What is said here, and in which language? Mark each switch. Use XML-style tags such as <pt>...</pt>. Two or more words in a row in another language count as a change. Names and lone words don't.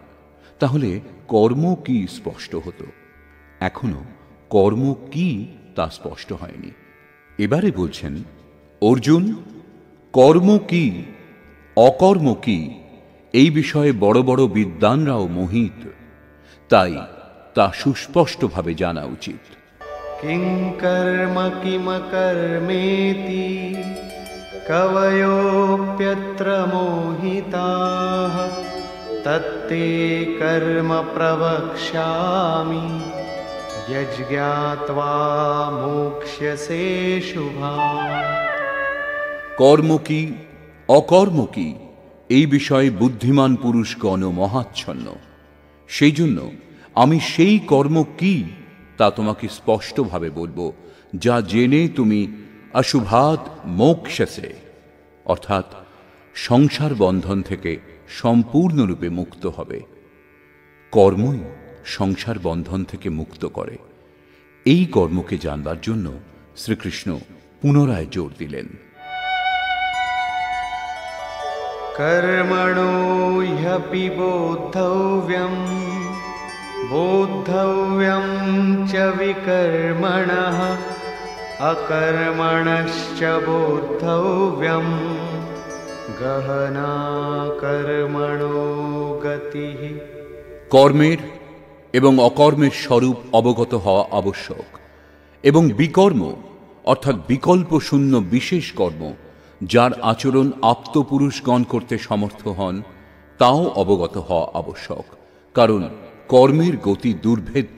<bn>তাহলে কর্ম কি স্পষ্ট হতো। এখনো কর্ম কি তা স্পষ্ট হয়নি। এবারে বলছেন, অর্জুন, কর্ম কি অকর্ম কি এই বিষয়ে বড় বড় বিদ্বানরাও মোহিত, তাই তা সুস্পষ্টভাবে জানা উচিত।</bn> <sa>किं कर्म किमकर्मेति कवयोऽप्यत्र मोहिताः तत्ते कर्म प्रवक्ष्यामि यज्ञात्वा मोक्ष्यसे शुभात्।</sa> <bn>কর্ম কি অকর্ম কি এই বিষয়ে বুদ্ধিমান পুরুষগণ মহাচ্ছন্ন। সেই জন্য আমি সেই কর্ম কি তা তোমাকে স্পষ্টভাবে বলবো, যা জেনে তুমি</bn> <sa>অশুভাৎ মোক্ষসে</sa> <bn>অর্থাৎ সংসার বন্ধন থেকে সম্পূর্ণরূপে মুক্ত হবে। কর্মই সংসার বন্ধন থেকে মুক্ত করে। এই কর্মকে জানবার জন্য শ্রীকৃষ্ণ পুনরায় জোর দিলেন।</bn> <sa>कर्मणो ह्यपि बोद्धव्यं बोद्धव्यं च विकर्मणः अकर्मणश्च बोद्धव्यं गहना कर्मणो गतिः।</sa> <bn>কর্মের এবং অকর্মের স্বরূপ অবগত হওয়া আবশ্যক, এবং বিকর্ম অর্থাৎ বিকল্প শূন্য বিশেষ কর্ম যার আচরণ আপ্তপুরুষগণ করতে সমর্থ হন তাও অবগত হওয়া আবশ্যক, কারণ কর্মের গতি দুর্ভেদ্য।</bn>